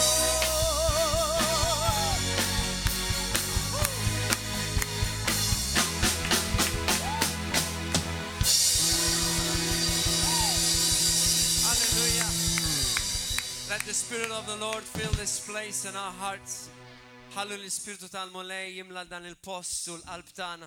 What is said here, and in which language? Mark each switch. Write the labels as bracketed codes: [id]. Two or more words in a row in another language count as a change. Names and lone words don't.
[en] Hallelujah. Let the Spirit of the Lord fill this place in our hearts. [mt] Ħallu l-Ispiritu tal-Mulej jimla dan il-post u l-qalb tagħna.